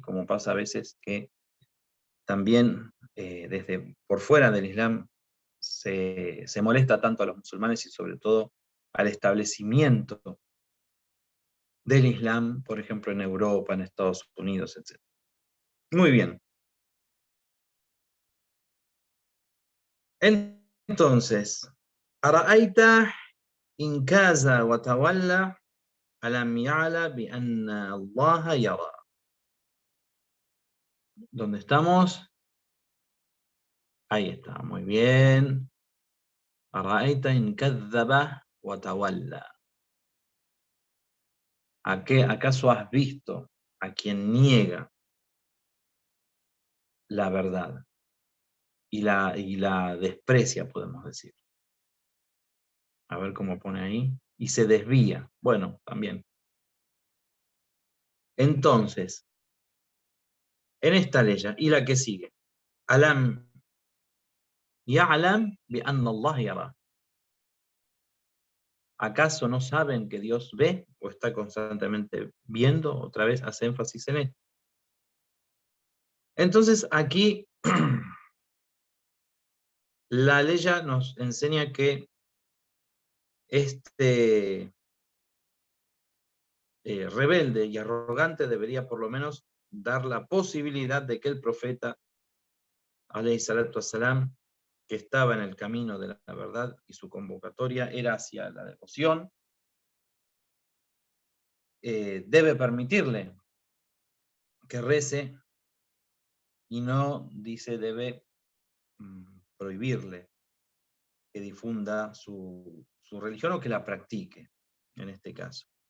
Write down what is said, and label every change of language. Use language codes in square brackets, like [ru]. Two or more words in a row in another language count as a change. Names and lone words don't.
[es] Como pasa a veces que también desde por fuera del Islam se molesta tanto a los musulmanes y sobre todo al establecimiento del Islam, por ejemplo, en Europa, en Estados Unidos, etc. Muy bien. Entonces, [ar] أرأيت إن كاز وتولى ألم يعلم بأن الله يرى. [es] ¿Dónde estamos? Ahí está, muy bien. [ar] أرأيت إن كذب وتولى. [es] ¿Acaso has visto a quien niega la verdad y la desprecia, podemos decir? A ver cómo pone ahí. Y se desvía. Bueno, también. Entonces, en esta ley, y la que sigue, [ar] ألم يعلم بأن الله يرى. [es] ¿Acaso no saben que Dios ve o está constantemente viendo? Otra vez hace énfasis en esto. Entonces, aquí la ley nos enseña que este rebelde y arrogante debería por lo menos dar la posibilidad de que el profeta, [ar] عليه الصلاة والسلام, [es] que estaba en el camino de la verdad y su convocatoria era hacia la devoción, debe permitirle que rece y no, dice, debe prohibirle que difunda su religión o que la practique, en este caso.